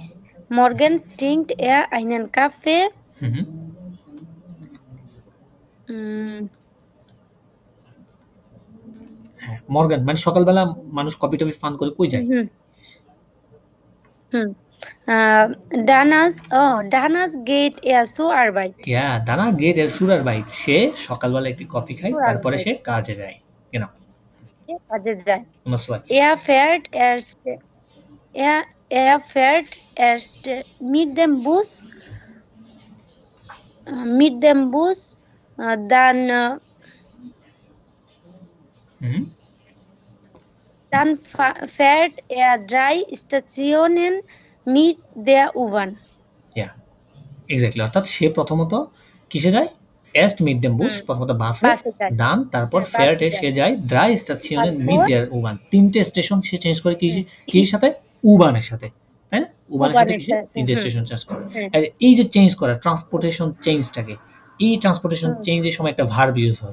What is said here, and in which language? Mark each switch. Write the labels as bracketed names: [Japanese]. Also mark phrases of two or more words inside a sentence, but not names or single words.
[German] Morgens trinkt er einen Kaffee. [Bangla] হুম হ্যাঁ মর্গান মানে সকালবেলা মানুষ কফি টফি পান করে কই যায়? [German] Danach geht er zur Arbeit. Ja, danach geht er zur Arbeit. [Bangla] সে সকালবেলা একটি কফি খায়, তারপরে সে কাজে যায়। [German] Genau. [Bangla] কাজে যায়। [German] Nummer 2. Er fährt erst mit dem Bus, dann fährt er 3 Stationen mit der U-Bahn. Ja, [English] exactly. [Bangla] অর্থাৎ সে প্রথমত কিসে যায়? [German] Erst mit dem Bus, [Bangla] প্রথমত বাসে, dann তারপর fährt সে যায় [German] 3 Stationen mit der U-Bahn, [Bangla] 3টে স্টেশন সে চেঞ্জ করে কির সাথে? U-Bahn-এর সাথে, তাই না? U-Bahn-এর সাথে কিসে? 3টে স্টেশন চেঞ্জ করে। আর এই যে চেঞ্জ করা ট্রান্সপোর্টেশন চেঞ্জটাকে, এই ট্রান্সপোর্টেশন চেঞ্জের সময় একটা ভার্ব ইউজ হয়।